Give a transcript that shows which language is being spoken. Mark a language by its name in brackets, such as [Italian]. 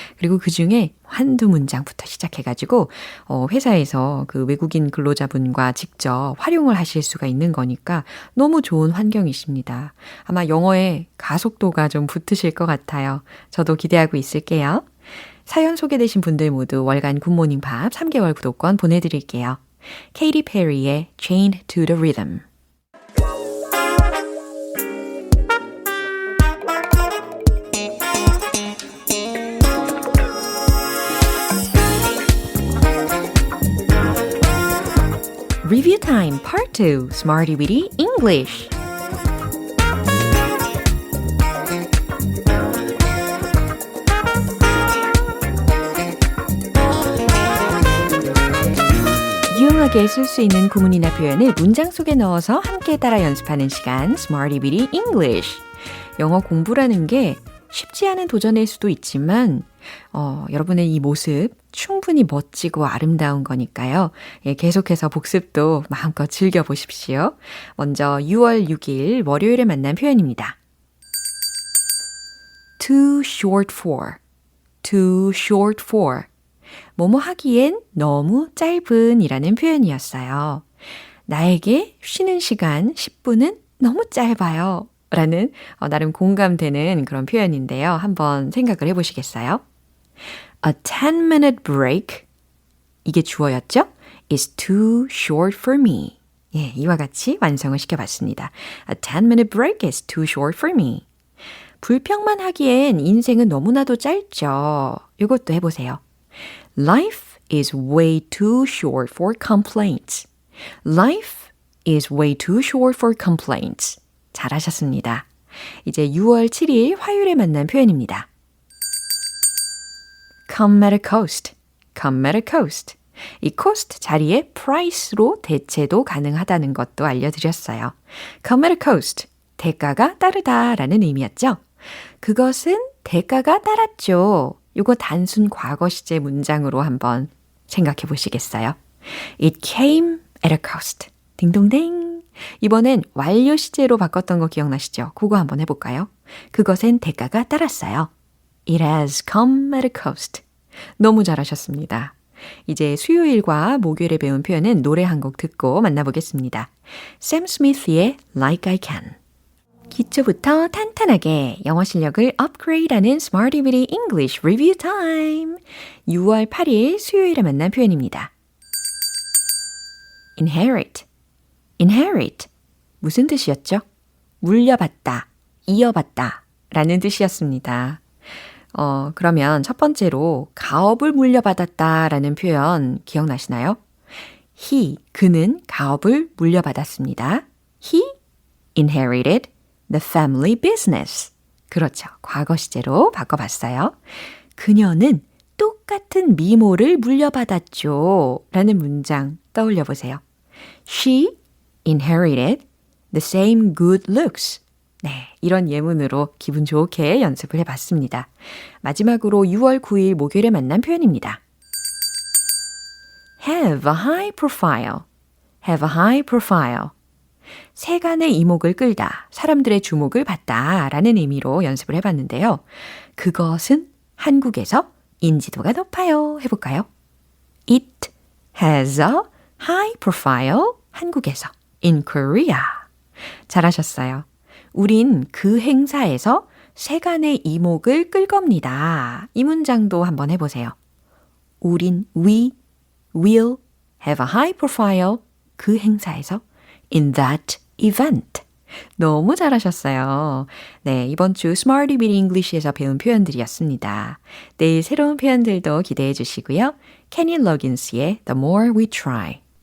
[Korean] 그리고 그 중에 한두 문장부터 시작해가지고, 회사에서 그 외국인 근로자분과 직접 활용을 하실 수가 있는 거니까 너무 좋은 환경이십니다. 아마 영어에 가속도가 좀 붙으실 것 같아요. 저도 기대하고 있을게요. 사연 소개되신 분들 모두 월간 굿모닝 팝 3개월 구독권 보내드릴게요. 케이티 페리의 Chained to the Rhythm. Review Time Part 2 Smarty Weedy English 유용하게 쓸 수 있는 구문이나 표현을 문장 속에 넣어서 함께 따라 연습하는 시간 Smarty Weedy English. 영어 공부라는 게 쉽지 않은 도전일 수도 있지만 여러분의 이 모습 충분히 멋지고 아름다운 거니까요. 예, 계속해서 복습도 마음껏 즐겨보십시오. 먼저 6월 6일 월요일에 만난 표현입니다. [English] Too short for, too short for. [Korean] 뭐뭐 하기엔 너무 짧은 이라는 표현이었어요. 나에게 쉬는 시간 10분은 너무 짧아요. 라는 나름 공감되는 그런 표현인데요. 한번 생각을 해보시겠어요? [English] A 10-minute break, [Korean] 이게 주어였죠? [English] is too short for me. [Korean] 예, 이와 같이 완성을 시켜봤습니다. [English] A 10-minute break is too short for me. [Korean] 불평만 하기엔 인생은 너무나도 짧죠. 이것도 해보세요. [English] Life is way too short for complaints. Life is way too short for complaints. [Korean] 잘하셨습니다. 이제 6월 7일 화요일에 만난 표현입니다. [English] Come at a cost, come at a cost. [Korean] 이 cost 자리에 price로 대체도 가능하다는 것도 알려드렸어요. [English] Come at a cost, [Korean] 대가가 따르다라는 의미였죠. 그것은 대가가 따랐죠. 이거 단순 과거 시제 문장으로 한번 생각해 보시겠어요? [English] It came at a cost. [Korean] 딩동댕. 이번엔 완료 시제로 바꿨던 거 기억나시죠? 그거 한번 해볼까요? 그것엔 대가가 따랐어요. [English] It has come at a cost. [Korean] 너무 잘하셨습니다. 이제 수요일과 목요일에 배운 표현은 노래 한 곡 듣고 만나보겠습니다. 샘 스미스의 Like I Can. 기초부터 탄탄하게 영어 실력을 업그레이드하는 Smarty Weedy English Review Time. 6월 8일 수요일에 만난 표현입니다. Inherit. Inherit. 무슨 뜻이었죠? 물려받다, 이어받다 라는 뜻이었습니다. 그러면 첫 번째로 가업을 물려받았다 라는 표현 기억나시나요? He, 그는 가업을 물려받았습니다. [English] He inherited the family business. [Korean] 그렇죠. 과거 시제로 바꿔봤어요. 그녀는 똑같은 미모를 물려받았죠. 라는 문장 떠올려 보세요. [English] She inherited the same good looks. [Korean] 네, 이런 예문으로 기분 좋게 연습을 해봤습니다. 마지막으로 6월 9일 목요일에 만난 표현입니다. [English] Have a high profile. Have a high profile. [Korean] 세간의 이목을 끌다, 사람들의 주목을 받다 라는 의미로 연습을 해봤는데요. 그것은 한국에서 인지도가 높아요. 해볼까요? [English] It has a high profile. [Korean] 한국에서. [English] In Korea. [Korean] 잘하셨어요. 우린 그 행사에서 세간의 이목을 끌 겁니다. 이 문장도 한번 해보세요. 우린 [English] we will have a high profile. [Korean] 그 행사에서 [English] in that event. [Korean] 너무 잘하셨어요. 네, 이번 주 Smarty Beat English에서 배운 표현들이었습니다. 내일 새로운 표현들도 기대해 주시고요. Kenny Loggins의 The More We Try.